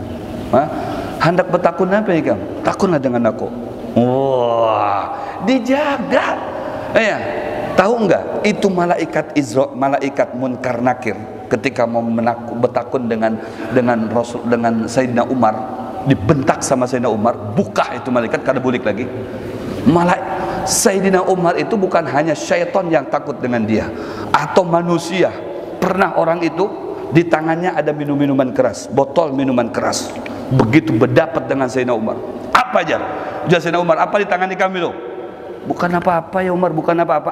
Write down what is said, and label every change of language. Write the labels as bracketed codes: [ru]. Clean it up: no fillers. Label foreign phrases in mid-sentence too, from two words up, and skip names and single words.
[bjn] Hendak bertakun apa ya kamu? Takunlah dengan aku. Wah, dijaga. Ya. [id] Tahu enggak, itu malaikat munkar nakir ketika mau bertakun dengan Sayyidina Umar, dibentak sama Sayyidina Umar, [bjn] buka itu malaikat kada bulik lagi. [id] Sayyidina Umar itu bukan hanya syaitan yang takut dengan dia atau manusia. Pernah orang itu di tangannya ada minuman keras, botol minuman keras. [bjn] Begitu berdapat dengan Sayyidina Umar, apa aja? Sayyidina Umar, apa di tangan kami lo? [id] Bukan apa-apa ya Umar, bukan apa-apa.